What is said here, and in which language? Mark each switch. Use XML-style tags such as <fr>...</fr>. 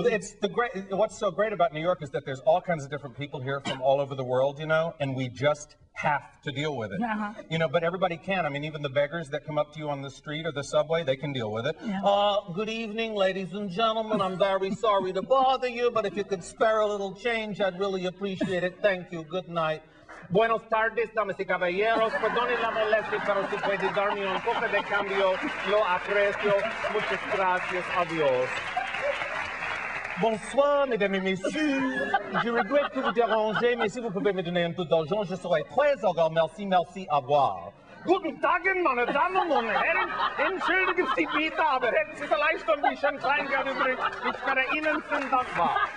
<en>What's so great about New York is that there's all kinds of different people here from all over the world, you know, and we just have to deal with it. You know, but everybody can. I mean, even the beggars that come up to you on the street or the subway, they can deal with it. Yeah. Good evening, ladies and gentlemen. I'm very sorry to bother you, but if you could spare a little change, I'd really appreciate it. Thank you. Good night.</en> <es>Buenos tardes, damas y caballeros. Perdonen la molestia, pero si puede darme un poco de cambio, lo aprecio. Muchas gracias. Adiós.</es> <fr>Bonsoir, mesdames et messieurs. Je regrette de vous déranger, mais si vous pouvez me donner un peu d'argent, je serai très heureux. Merci, merci, au revoir.</fr> <de>Guten Tag, meine Damen und Herren. Entschuldigen Sie bitte, aber hätten Sie vielleicht ein bisschen Kleingeld übrig? Ich wäre Ihnen sehr dankbar.</de>